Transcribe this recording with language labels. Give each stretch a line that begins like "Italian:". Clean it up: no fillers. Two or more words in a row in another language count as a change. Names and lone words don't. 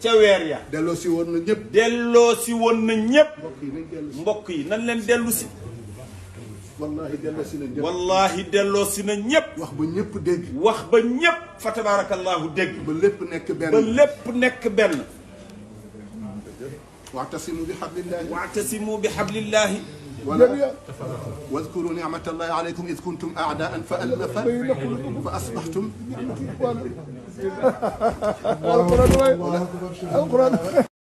Wolof: ca weer ya delloo si woon na ñëpp delloo si woon na ñépp mbokk yi nañ dellu si mbokk yi nan leen dellu si wallahi delloo si na ñëpp wallahi delloo si na ñépp wax ba ñëpp dégg wax ba ñépp fa tabarakallahu dégg ba lépp nekk benn ba lépp nekk benn
Arabic: واعتصموا بحبل الله واعتصموا بحبل الله واذكروا نعمة الله عليكم إذ كنتم أعداء فألف فأصبحتم القرآن